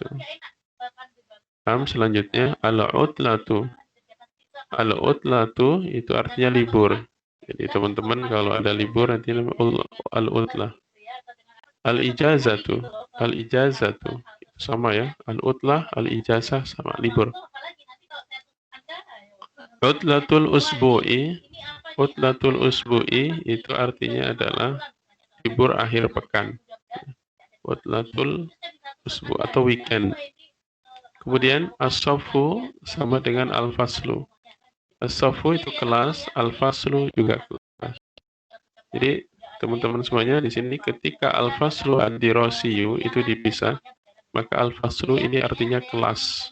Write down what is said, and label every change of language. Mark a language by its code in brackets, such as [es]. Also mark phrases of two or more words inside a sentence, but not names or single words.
[id] Nah, selanjutnya al-utlatu. Al-utlatu itu artinya libur. Jadi teman-teman kalau ada libur nanti al-utlah. [ar] الإجازة. الإجازة [id] sama, ya. [ar] العطلة، الإجازة [id] sama, libur. [ar] عطلة الأسبوع. عطلة الأسبوع [id] itu artinya adalah libur akhir pekan. [ar] عطلة الأسبوع' [id] atau weekend. Kemudian as-saffu sama dengan al-faslu. As-saffu itu kelas, al-faslu juga kelas. Jadi teman-teman semuanya di sini ketika [ar] الفصل الدراسي [id] itu dipisah, maka al-faslu ini artinya kelas.